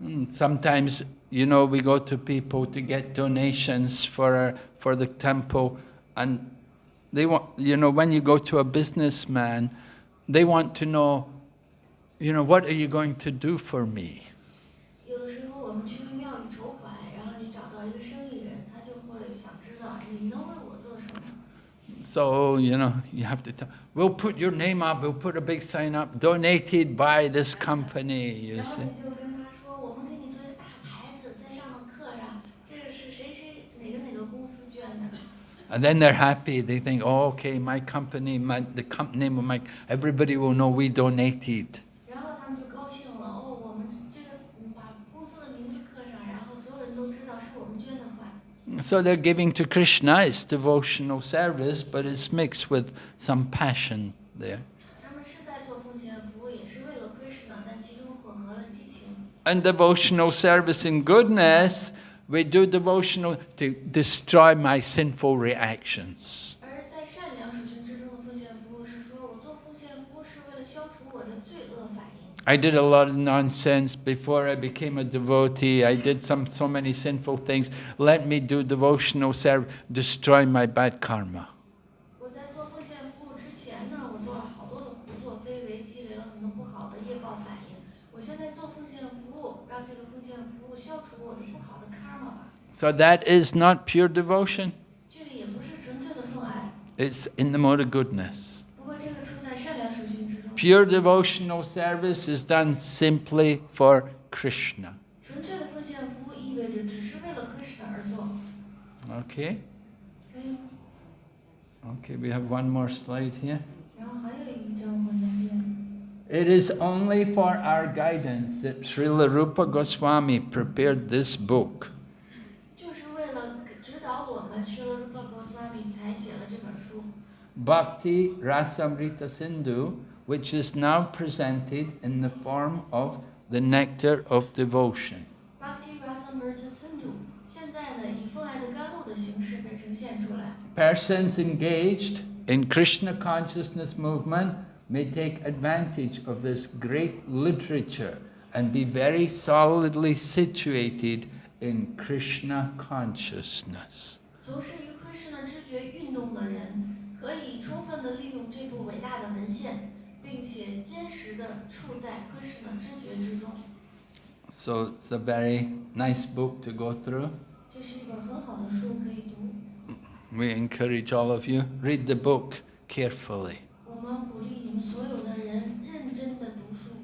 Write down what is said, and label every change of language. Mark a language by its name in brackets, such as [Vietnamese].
[English] Sometimes, we go to people to get donations for the temple, and they want, when you go to a businessman, they want to know, what are you going to do for me? [Chinese] 有的时候我们去庙里筹款，然后你找到一个生意人，他就会想知道你能为我做什么。 [English] So, you have to tell, we'll put your name up, we'll put a big sign up, donated by this company, you [Chinese] 然后 [English] see. [Chinese] 你就跟他说，我们给你做一个大牌子，在上面刻上，这个是谁谁哪个公司捐的。 [English] And then they're happy, they think, oh, okay, my company, the company name of everybody will know we donated. [Chinese] 然后他们就高兴了，哦，我们这个把公司的名字刻上，然后所有人都知道是我们捐的款。 [English] So they're giving to Krishna, it's devotional service, but it's mixed with some passion there. [Chinese] 他们是在做奉献服务，也是为了 Krishna， 但其中混合了激情。 [English] And devotional service in goodness, we do devotional to destroy my sinful reactions. [Chinese] 而在善良属性之中的奉献服务是说，我做奉献服务是为了消除我的罪恶反应。 [English] I did a lot of nonsense before I became a devotee. I did so many sinful things. Let me do devotional service, destroy my bad karma. [Chinese] 我在做奉献服务之前呢，我做了好多的胡作非为，积累了很多不好的业报反应。我现在做奉献服务，让这个奉献服务消除我的不好的 karma 吧。 [English] So that is not pure devotion. [Chinese] 这个也不是纯粹的奉爱， [English] It's in the mode of goodness. [Chinese] 不过这个处在善良属性之中。 [English] Pure devotional service is done simply for Krishna. [Chinese] 纯粹的奉献服务意味着只是为了 Krishna 而做， [English] Okay? [Chinese] 可以吗？ [English] Okay, we have one more slide here. [Chinese] 然后还有一张我那边。 [English] It is only for our guidance that Srila Rupa Goswami prepared this book. [Chinese] 就是为了指导我们，释罗रूपा गोस्वामी才写了这本书。 [English] Bhakti Rasamrita Sindhu, which is now presented in the form of the nectar of devotion. [Chinese] Bhakti Rasamrita Sindhu 现在呢以奉爱的甘露的形式被呈现出来。 [English] Persons engaged in Krishna consciousness movement may take advantage of this great literature and be very solidly situated in Krishna consciousness. [Chinese] 从事于 Krishna 知觉运动的人，可以充分的利用这部伟大的文献，并且坚实的处在 Krishna 知觉之中。 [English] So it's a very nice book to go through. [Chinese] 这是一本很好的书，可以读。 [English] We encourage all of you, read the book carefully. [Chinese] 我们鼓励你们所有的人认真的读书，